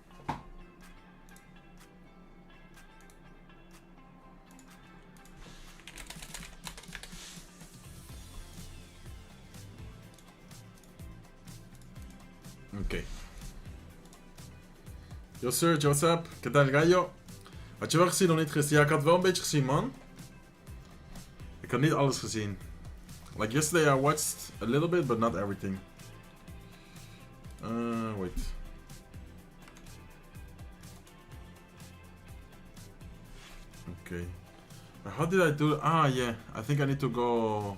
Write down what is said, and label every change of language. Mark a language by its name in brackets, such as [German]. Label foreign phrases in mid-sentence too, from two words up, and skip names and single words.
[Dutch] Oké. [English] Yo, Serge, what's up? [Spanish] ¿Qué tal, gallo? [Dutch] Had je wel gezien of niet gezien? Ja, ik had wel een beetje gezien, man. Ik had niet alles gezien. [English] Like yesterday I watched a little bit, but not everything. Wait. Okay. How did I do? Ah, yeah. I think I need to go...